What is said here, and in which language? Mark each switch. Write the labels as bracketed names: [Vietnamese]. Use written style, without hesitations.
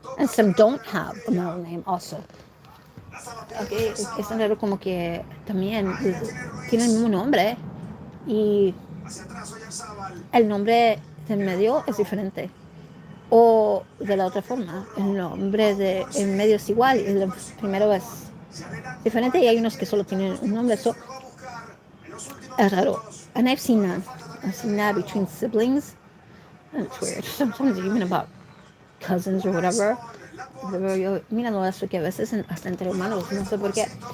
[English] And some don't have a middle name also. [Spanish] Okay, es tan raro como que también tienen el mismo nombre y el nombre del medio es diferente. O de la otra forma, el nombre del medio es igual y el primero es diferente y hay unos que solo tienen un nombre. So, es raro. [English] And I've seen that between siblings. And it's weird. Sometimes even about cousins or whatever. [Spanish] Pero yo, míralo eso que a veces hasta entre hermanos, no sé por qué.